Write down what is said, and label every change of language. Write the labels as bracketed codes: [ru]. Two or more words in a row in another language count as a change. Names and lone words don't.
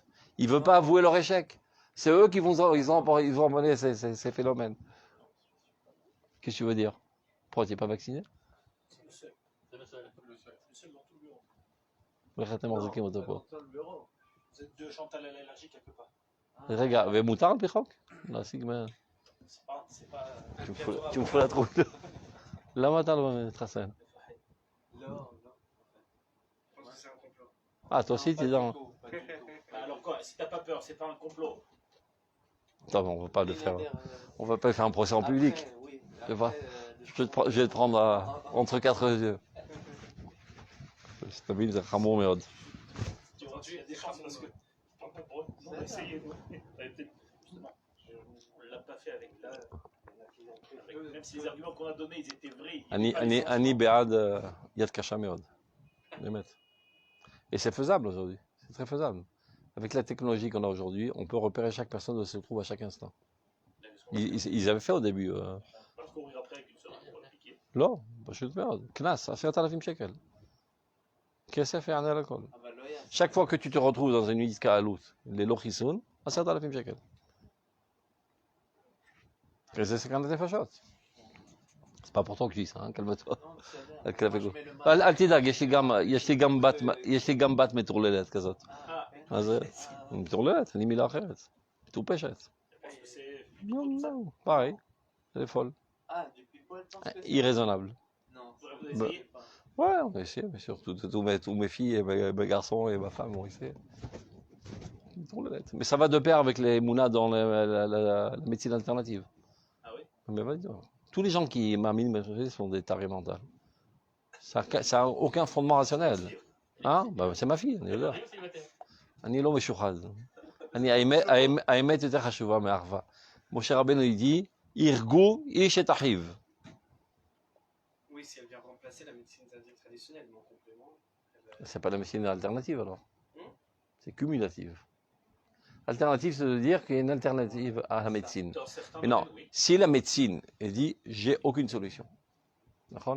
[fr] Ils ne veulent pas avouer leur échec. C'est eux qui vont emmener ces phénomènes. Qu'est-ce que tu veux dire? Pourquoi tu n'es pas vacciné? C'est le seul. C'est le seul dans tout le bureau. Dans le bureau. Vous êtes 2 Chantal à l'allergie quelque part. Regarde, [he] ומותר על פי חוק? להשיג מה... [fr] C'est pas. Tu me fous la trouille. [he] למה אתה לא מתחסן? [fr] Non. C'est un complot. Ah, toi aussi, tu es dans... Alors quoi? Si t'as pas peur, c'est pas un complot. Attends, on va pas le faire. On va pas faire un procès en public. Je vais te prendre entre 4 yeux. C'est un [he] חמור מאוד. [fr] Tu vois, il y a des chances parce que. On va essayer. Justement, on l'a pas fait avec là. Même si les arguments qu'on a donnés, ils étaient vrais. [he] אני בעד יד קשה מאוד. באמת. [fr] Et c'est faisable aujourd'hui. C'est très faisable. Avec la technologie qu'on a aujourd'hui, on peut repérer chaque personne où elle se trouve à chaque instant. Ils avaient fait au début. Parce qu'on courir après avec une seringue pour piquer. [he] לא, פשוט מאוד. קנס, 10,000 שקל. כסף יענה על הכל. [fr] Chaque fois que tu te retrouves dans une [he] עסקה עלות ללא חיסון, [fr] 10,000 שקל. [he] וזה סכנת נפשות. C'est pas pour toi que je dis ça, hein, calme-toi. אל תדאג, יש לי גם בת מטורללת כזאת. מה זה? מטורללת, אין לי מילה אחרת. מטופשת. לא, [fr] pareil. Elle est folle. Irraisonnable. Non. Ouais, on a essayé, mais surtout tous mes filles et mes garçons et ma femme ont essayé. Mais ça va de pair avec les mounas dans la médecine alternative. Ah oui? Mais tous les gens qui m'aminent sont des tarés mentales. Ça n'a aucun fondement rationnel. Hein? Bah, c'est ma fille, elle est là. [he] אני לא משוחד. האמת יותר חשובה מהאחווה. משה רבנו dit, ירגו איש את אחיו. [fr] Oui, si elle vient remplacer la médecine traditionnelle, mais en complément. C'est pas la médecine alternative alors. C'est cumulative. Alternative, c'est de dire qu'il y a une alternative à la médecine. Mais non, si la médecine elle dit j'ai aucune solution, d'accord?